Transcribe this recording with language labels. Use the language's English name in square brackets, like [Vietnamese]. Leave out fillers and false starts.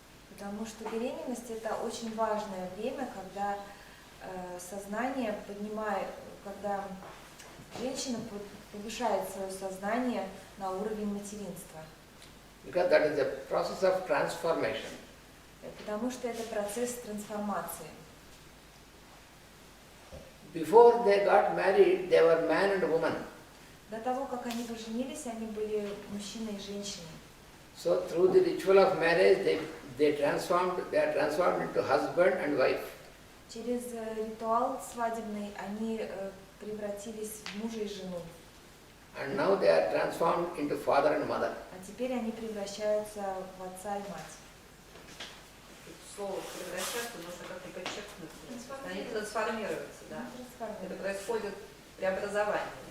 [Russian] Потому что беременность – это очень важное время, когда сознание поднимает, когда женщина повышает свое сознание на уровень материнства. [English] Because that is a process of transformation. [Russian] Потому что это процесс трансформации. [English] Before they got married, they were man and woman. [Russian] До того, как они поженились, они были мужчиной и женщиной. [English] So through the ritual of marriage, they are transformed into husband and wife. [Russian] Через ритуал свадебный они превратились в мужа и жену. [English] And now they are transformed into father and mother. [Russian] А теперь они превращаются в отца и мать. Слово превращаться нужно как-то подчеркнуть. Они трансформируются, да. Это происходит преобразование.